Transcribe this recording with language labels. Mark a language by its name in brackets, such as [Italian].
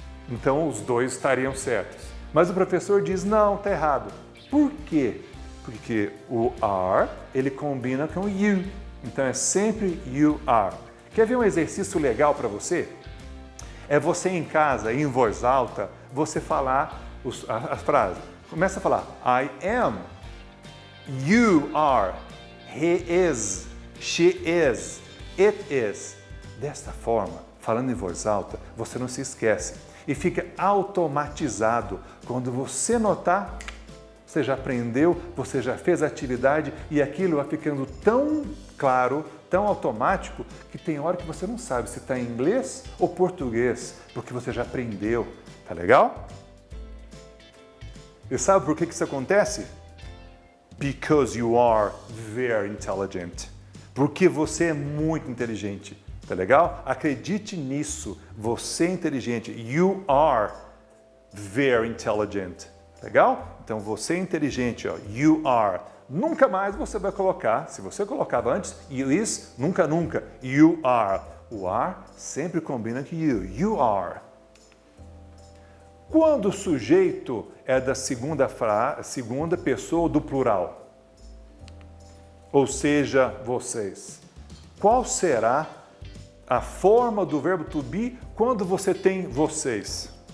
[Portuguese] Então, os dois estariam certos. Mas o professor diz, não, está errado. Por quê? Porque o are, ele combina com you. Então, é sempre [English] you are. [Portuguese] Quer ver um exercício legal para você? É você em casa, em voz alta, você falar a frase. Começa a falar, [English] I am, you are, he is, she is, it is. [Portuguese] Desta forma, falando em voz alta, você não se esquece. E fica automatizado. Quando você notar, você já aprendeu, você já fez a atividade e aquilo vai ficando tão claro, tão automático, que tem hora que você não sabe se está em inglês ou português, porque você já aprendeu. Tá legal? E sabe por que isso acontece? [English] Because you are very intelligent. [Portuguese] Porque você é muito inteligente. Tá legal? Acredite nisso. Você é inteligente. [English] You are very intelligent. [Portuguese] Legal? Então, você é inteligente. Ó. [English] You are. [Portuguese] Nunca mais você vai colocar, se você colocava antes, [English] you is, [Portuguese] nunca, nunca. You are. O are sempre combina com you. [English] You are. [Portuguese] Quando o sujeito é da segunda pessoa do plural, ou seja, vocês, qual será a forma do verbo to be quando você tem vocês?